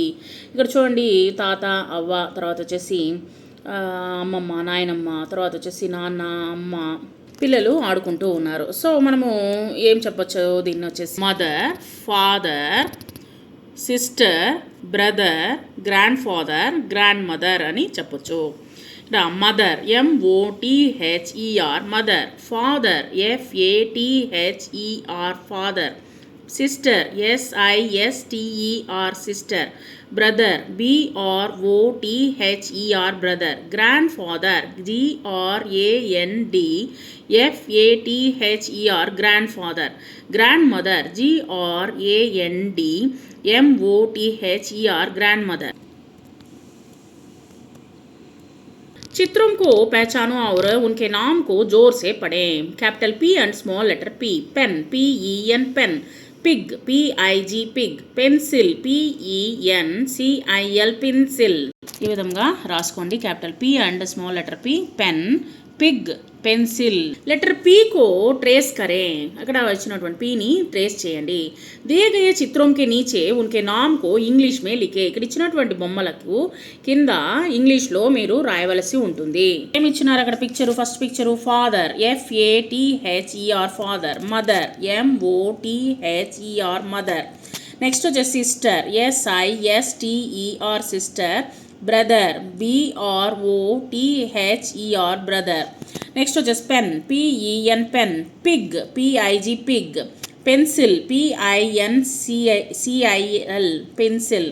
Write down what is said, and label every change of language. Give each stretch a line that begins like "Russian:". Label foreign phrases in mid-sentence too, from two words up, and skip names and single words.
Telugu: ఇక్కడ చూడండి, తాత, అవ్వ, తర్వాత వచ్చేసి అమ్మమ్మ, నాయనమ్మ, తర్వాత వచ్చేసి నాన్న, అమ్మ, పిల్లలు ఆడుకుంటూ ఉన్నారు. సో మనము ఏం చెప్పొచ్చు దీన్ని వచ్చేసి
English: mother, father, sister, brother, grand father, grand mother
Telugu: అని చెప్పొచ్చు.
English: ఇక్కడ mother MOTHER mother, father FATHER father, sister SISTER sister, brother BROTHER brother, grand father GRANDFATHER grand father, grand mother GRANDMOTHER grand mother.
Hindi: चित्रों को पहचानो और उनके नाम को जोर से पढ़ें.
English: capital P and small letter P. pen PEN pen. pig PIG pig. pencil PENCIL pencil.
Telugu: ఈ విధంగా రాసుకోండి.
English: capital P and small letter P, pen, pig, pencil.
Hindi: లెటర్ P को ट्रेस करें.
Telugu: అక్కడ వచ్చినటువంటి Pని ట్రేస్ చేయండి.
Hindi: दिए गए चित्रों के नीचे उनके नाम को इंग्लिश में लिखे.
Telugu: ఇక్కడ ఇచ్చినటువంటి బొమ్మలకు కింద ఇంగ్లీష్లో మీరు రాయవలసి ఉంటుంది. ఏమి ఇచ్చినారు అక్కడ
English: picture? first picture father FATHER father, mother MOTHER mother. నెక్స్ట్ వచ్చేసి sister SISTER sister, brother BROTHER brother. నెక్స్ట్ వచ్చేసి pen PEN pen, pig PIG pig, pencil PINCIL pencil.